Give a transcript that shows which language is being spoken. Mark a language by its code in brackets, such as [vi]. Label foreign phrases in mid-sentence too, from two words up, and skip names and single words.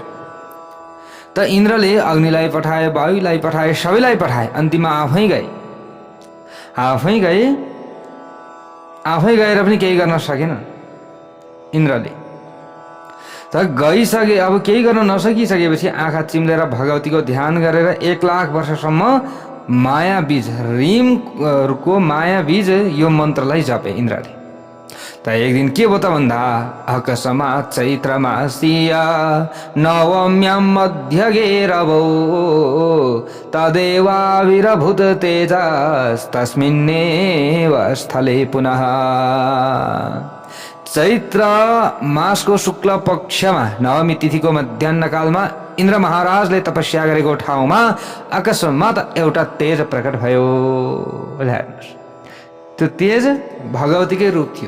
[ne] त इन्द्रले अग्निलाई पठाए, वायुलाई पठाए, सबैलाई पठाए, अन्तिममा आफै गएर पनि केही गर्न सकेन इन्द्रले। त गइसके, अब केही गर्न नसकिसकेपछि आँखा चिम्लेर भगवतीको ध्यान गरेर 1 लाख वर्षसम्म माया बीज, रीमको माया बीज यो मन्त्रलाई जपे इन्द्रले। त एक दिन के भयो त भन्दा, [sa] अकस्मात् चैत्रमासीया नवम्यां मध्यगेरवौ तदेवाविरभूत तेजस्तस्मिन्नेव स्थले पुनः। [ne] चैत्र मासको शुक्ल पक्षमा नवमी तिथिको मध्याह्नकालमा इन्द्र महाराजले तपस्या गरेको ठाउँमा अकस्मात एउटा तेज प्रकट भयो। हेर्नुहोस्, त्यो तेज भगवतीकै रूप थियो।